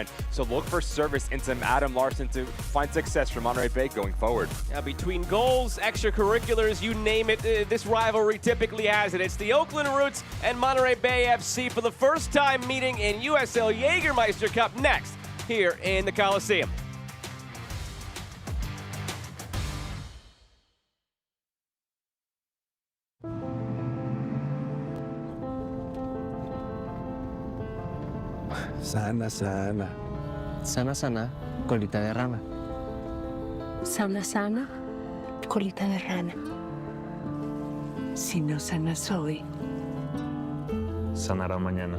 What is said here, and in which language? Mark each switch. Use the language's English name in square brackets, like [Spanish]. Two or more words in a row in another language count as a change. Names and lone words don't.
[English] So look for service in some Adam Larson to find success for Monterey Bay going forward. Now, between goals, extracurriculars, you name it, this rivalry typically has it. It's the Oakland Roots and Monterey Bay FC for the first time meeting in USL Jägermeister Cup next here in the Coliseum. [Spanish] Sana, sana. Sana, sana, colita de rana. Sana, sana, colita de rana. Si no sanas hoy, Sanará mañana.